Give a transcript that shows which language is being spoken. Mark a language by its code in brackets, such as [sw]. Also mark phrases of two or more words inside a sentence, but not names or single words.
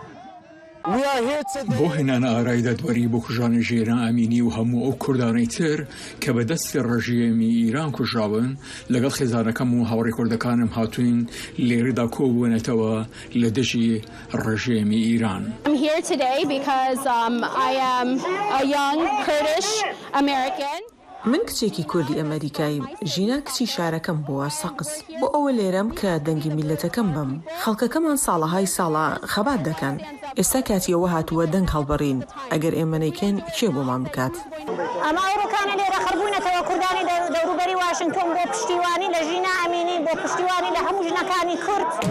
[ckb] بۆ هێنانە ئارای دادوەری بۆ کوژانی ژێران ئەمینی و هەموو ئەو کوردانەی تر کە بەدەستی ڕژێمی ئیران کوژراون لەگەڵ خێزانەکەم و هاوڕێ کوردەکانم هاتوین لێرەدا کۆبوونەتەوە لە دژی ڕژێمی ئیران. [en] I'm here today because I am a young Kurdish American. [ckb] من کچێکی کوردی ئەمریکاییم ژینا کچی شارەکەم بووە سەقس بۆ ئەوە لێرەم کە دەنگی میلەتەکەم بم. خەڵکەکەمان ساڵەهای ساڵە خەبات دەکەن. ئێستا کاتیەوە هاتووە دەنگ هەڵبەڕین ئەگەر ئێمە نەیکەن کێ بۆمان بکات. ئەمە ئەوڕۆکانە لێرە خەربوونەتەوە کوردانی دەوروبەری واشنگتن بۆ پشتیوانی لە ژینا ئەمینی بۆ پشتیوانی لە هەموو ژنەکانی کورد.